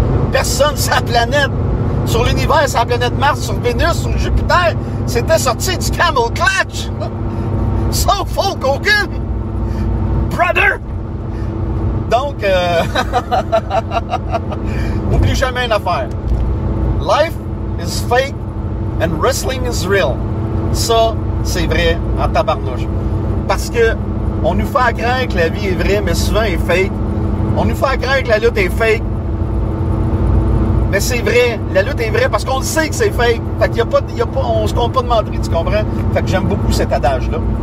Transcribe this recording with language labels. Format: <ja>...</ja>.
<fr>Personne sur la planète, sur l'univers, sur la planète Mars, sur Vénus, sur Jupiter, s'était sorti du Camel Clutch. Sauf Hulk Hogan. Brother! Donc, oublie jamais une affaire.</fr> <en>Life is fake and wrestling is real.</en> <fr>Ça, c'est vrai en tabarnouche. Parce que on nous fait croire que la vie est vraie, mais souvent elle est fake. On nous fait croire que la lutte est fake. Mais c'est vrai. La lutte est vraie parce qu'on le sait que c'est fake. Fait qu'il y a pas, on se compte pas de mentir, tu comprends? Fait que j'aime beaucoup cet adage-là.</fr>